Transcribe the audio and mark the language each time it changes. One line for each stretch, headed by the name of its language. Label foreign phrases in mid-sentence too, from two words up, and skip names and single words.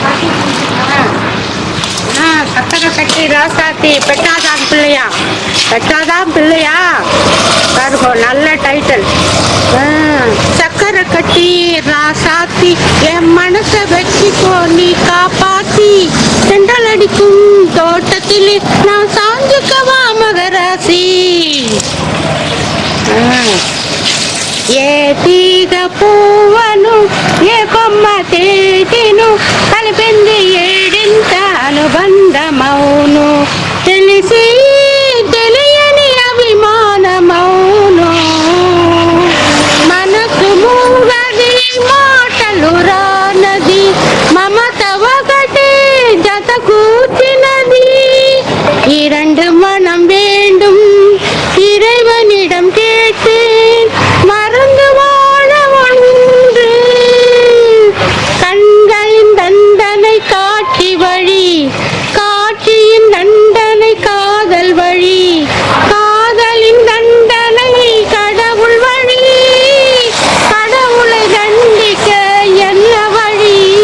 Tamil: சக்கரை கட்டி ராசாத்தி பெட்டாதான் பிள்ளையா, பெட்டாதான் பிள்ளையா பாருங்க, நல்ல டைட்டில். சக்கரை கட்டி ராசாத்தி என் மனசை வச்சுக்கோ நீ காப்பாத்தி, செண்டல் அடிக்கும் தோட்டத்தில் நான் சாஞ்சுக்கவா மகராசி.
Telugu: ఏ తీగ పువ్వను ఏ కొమ్మ తేటిను కలిపింది ఏడింత అనుబంధమౌను, తెలిసి తెలియని అభిమానమౌను. మనసు మూగది మాటలు రానది, మమత ఒకటే జత కూర్చినది. ఈ రెండు
Tamil: மனம் வேண்டும் இறைவனிடம் கேட்டேன், மறந்து வாழ ஒன்று. கண்களின் தண்டனை காட்சி வழி, காட்சியின் தண்டனை காதல் வழி, காதலின் தண்டனை கடவுள் வழி, கடவுளை தண்டிக்க என்ன வழி.